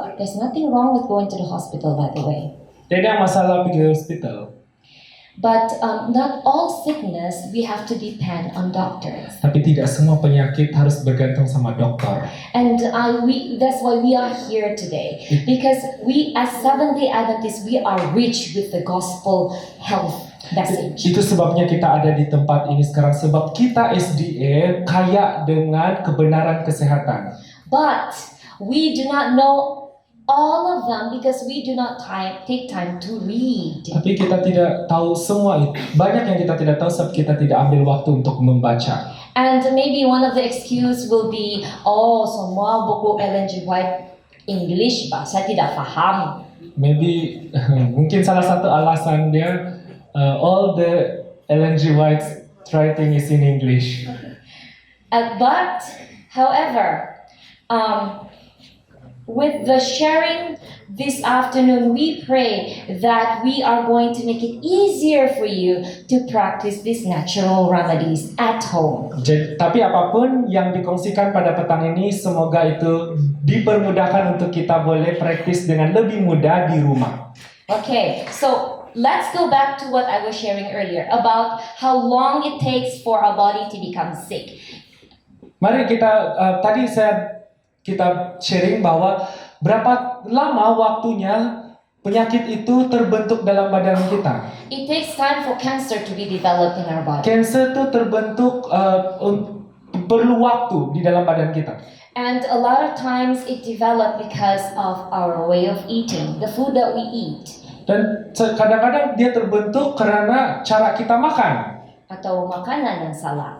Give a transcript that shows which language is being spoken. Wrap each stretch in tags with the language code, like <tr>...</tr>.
<en>There's nothing wrong with going to the hospital, by the way.</en> <id>Tidak masalah pergi hospital.</id> <en>But not all sickness we have to depend on doctors.</en> <id>Tapi tidak semua penyakit harus bergantung sama dokter.</id> <en>And that's why we are here today. Because we as Seventh-day Adventists, we are rich with the gospel health message.</en> <id>Itu sebabnya kita ada di tempat ini sekarang. Sebab kita SDA kaya dengan kebenaran kesehatan.</id> <en>But we do not know all of them because we do not take time to read.</en> <id>Tapi kita tidak tahu semua itu. Banyak yang kita tidak tahu sebab kita tidak ambil waktu untuk membaca.</id> <en>And maybe one of the excuse will be,</en> <id>semua buku</id> <en>Ellen G.</en> <id>White English ba, saya tidak paham. Maybe mungkin salah satu alasan dia</id> <en>all the</en> <id>Ellen G.</id> <en>White's writing is in English. But however, with the sharing this afternoon, we pray that we are going to make it easier for you to practice these natural remedies at home.</en> <id>Tapi apapun yang dikongsikan pada petang ini, semoga itu dipermudahkan untuk kita boleh praktis dengan lebih mudah di rumah.</id> <en>Okay, so let's go back to what I was sharing earlier about how long it takes for our body to become sick.</en> <id>Mari kita kita sharing bahwa berapa lama waktunya penyakit itu terbentuk dalam badan kita.</id> <en>It takes time for cancer to be developed in our body.</en> <id>Cancer itu terbentuk perlu waktu di dalam badan kita.</id> <en>And a lot of times it developed because of our way of eating, the food that we eat.</en> <id>Dan kadang-kadang dia terbentuk karena cara kita makan. Atau makanan yang salah.</id>